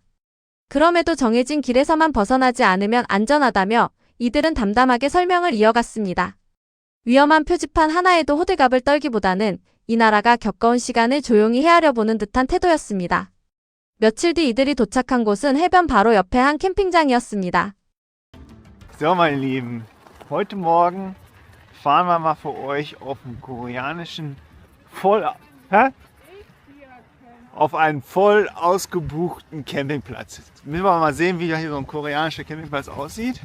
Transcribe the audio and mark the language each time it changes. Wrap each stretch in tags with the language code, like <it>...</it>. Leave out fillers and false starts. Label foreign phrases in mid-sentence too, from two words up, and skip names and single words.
<ko>그럼에도 정해진 길에서만 벗어나지 않으면 안전하다며 이들은 담담하게 설명을 이어갔습니다. 위험한 표지판 하나에도 호들갑을 떨기보다는 이 나라가 겪어온 시간을 조용히 헤아려 보는 듯한 태도였습니다. 며칠 뒤 이들이 도착한 곳은 해변 바로 옆에 한 캠핑장이었습니다.</ko> <de>So, meine Lieben, heute Morgen fahren wir mal für euch auf einen koreanischen auf einen voll ausgebuchten Campingplatz. Jetzt müssen wir mal sehen, wie hier so ein koreanischer Campingplatz aussieht.</de>